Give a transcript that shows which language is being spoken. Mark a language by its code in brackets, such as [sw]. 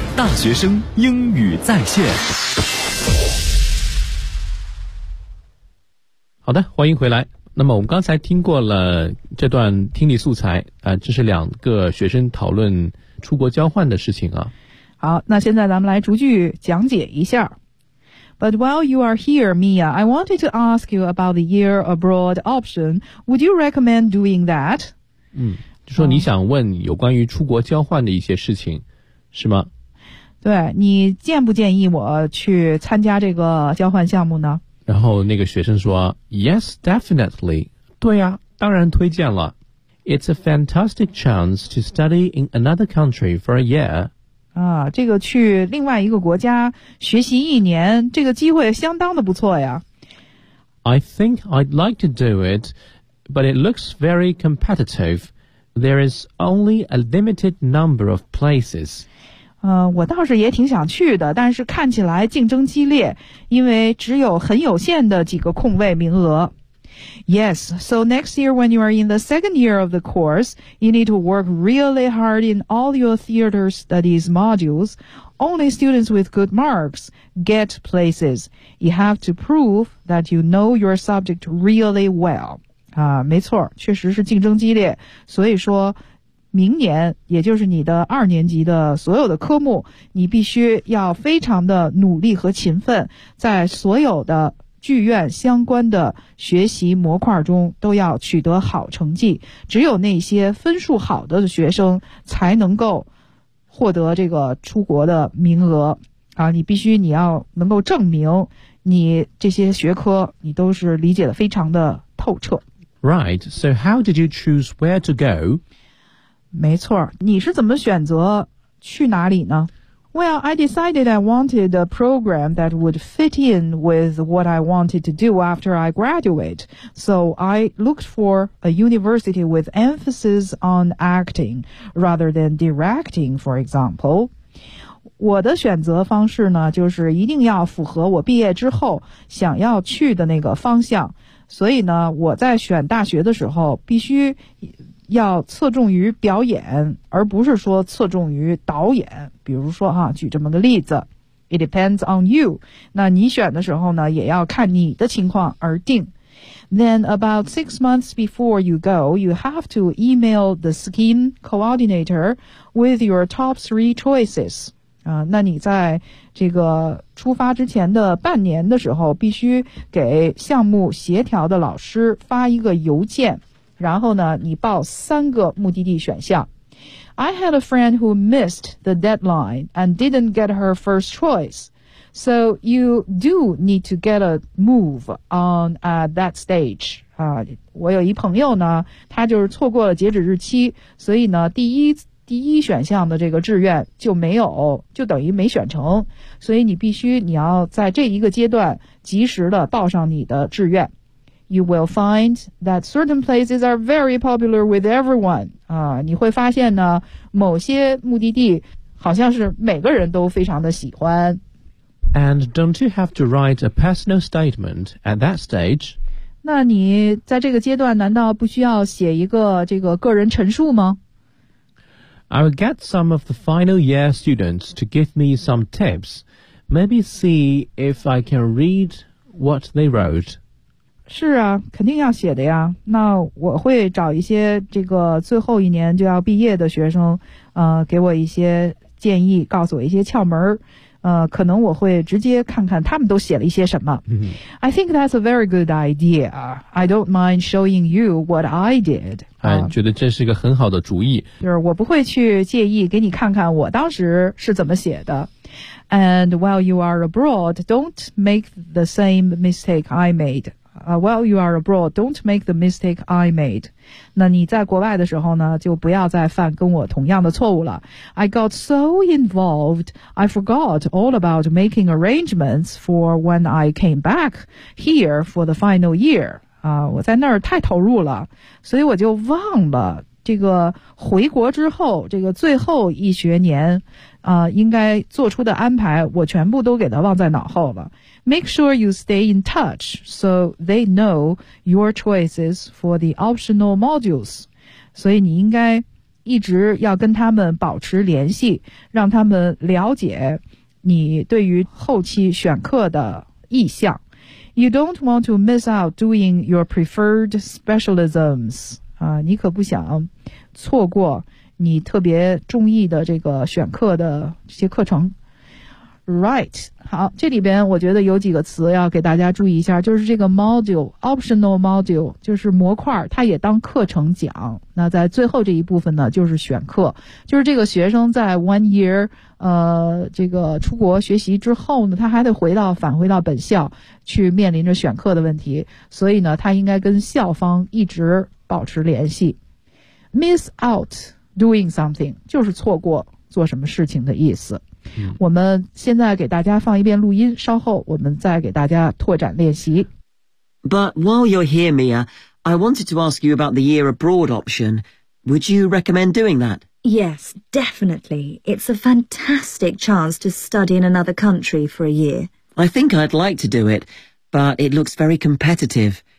[zh] 大学生英语在线。好的，欢迎回来。那么我们刚才听过了这段听力素材，这是两个学生讨论出国交换的事情啊。好，那现在咱们来逐句讲解一下。 [en] But while you are here, Mia, I wanted to ask you about the year abroad option. Would you recommend doing that? [zh] 就说你想问有关于出国交换的一些事情，是吗？对，你建不建议我去参加这个交换项目呢？然后那个学生说 , [en] Yes, definitely. [zh] 对呀，当然推荐了。 [en] It's a fantastic chance to study in another country for a year. [zh] 这个去另外一个国家学习一年，这个机会相当的不错呀。 [en] I think I'd like to do it, but it looks very competitive. There is only a limited number of places. [zh] 我倒是也挺想去的，但是看起来竞争激烈，因为只有很有限的几个空位名额。 [en] Yes, so next year when you are in the second year of the course, you need to work really hard in all your theater studies modules. Only students with good marks get places. You have to prove that you know your subject really well. [zh] 没错，确实是竞争激烈。所以说，明年，也就是你的二年级的所有的科目，你必须要非常的努力和勤奋，在所有的剧院相关的学习模块中都要取得好成绩，只有那些分数好的学生才能够获得这个出国的名额啊！你必须你要能够证明你这些学科你都是理解的非常的透彻。 [en] Right, so how did you choose where to go? [zh] 没错，你是怎么选择去哪里呢？ [en] Well, I decided I wanted a program that would fit in with what I wanted to do after I graduate. So I looked for a university with emphasis on acting rather than directing, for example. [zh] 我的选择方式呢，就是一定要符合我毕业之后想要去的那个方向。所以呢，我在选大学的时候必须要侧重于表演，而不是说侧重于导演。比如说哈，举这么个例子 ， [en] It depends on you。 [zh] 那你选的时候呢，也要看你的情况而定。 [en] Then about 6 months before you go, you have to email the scheme coordinator with your top three choices. [zh] 那你在这个出发之前的半年的时候必须给项目协调的老师发一个邮件，然后呢你报三个目的地选项。 [en] I had a friend who missed the deadline and didn't get her first choice. So you do need to get a move on at that stage. [zh] 我有一朋友呢，他就是错过了截止日期，所以呢第一选项的这个志愿就没有，就等于没选成，所以你要在这一个阶段及时的报上你的志愿。 [en] You will find that certain places are very popular with everyone. [zh] 你会发现呢，某些目的地好像是每个人都非常的喜欢。 [en] And don't you have to write a personal statement at that stage? [zh] 那你在这个阶段难道不需要写一个这个个人陈述吗？ [en] I will get some of the final year students to give me some tips. Maybe see if I can read what they wrote. [zh] 是啊，肯定要写的呀。那我会找一些这个最后一年就要毕业的学生，给我一些建议，告诉我一些窍门，可能我会直接看看他们都写了一些什么。 Mm-hmm. [en] I think that's a very good idea. I don't mind showing you what I did. [zh] 觉得这是一个很好的主意。就是我不会去介意给你看看我当时是怎么写的。 [en] And while you are abroad, don't make the same mistake I made. While you are abroad, don't make the mistake I made. [zh] 那你在国外的时候呢，就不要再犯跟我同样的错误了。 [en] I got so involved, I forgot all about making arrangements for when I came back here for the final year. [zh] 我在那儿太投入了，所以我就忘了这个回国之后，这个最后一学年，应该做出的安排，我全部都给他忘在脑后了。 [en] Make sure you stay in touch so they know your choices for the optional modules. [zh] 所以你应该一直要跟他们保持联系，让他们了解你对于后期选课的意向。 [en] You don't want to miss out doing your preferred specialisms. [zh] 你可不想错过你特别中意的这个选课的这些课程。 Right, 好，这里边我觉得有几个词要给大家注意一下，就是这个 module, optional module, 就是模块，它也当课程讲。那在最后这一部分呢，就是选课，就是这个学生在 one year, 这个出国学习之后呢，他还得返回到本校去面临着选课的问题，所以呢，他应该跟校方一直保持联系。 [en] Miss out doing something, [zh] 就是错过做什么事情的意思。我们现在给大家放一遍录音，稍后我们再给大家拓展练习。 [en] But while you're here, Mia, I wanted to ask you about the year abroad option. Would you recommend doing that? Yes, definitely. It's a fantastic chance to study in another country for a year. I think I'd like to do it, but it looks very competitive.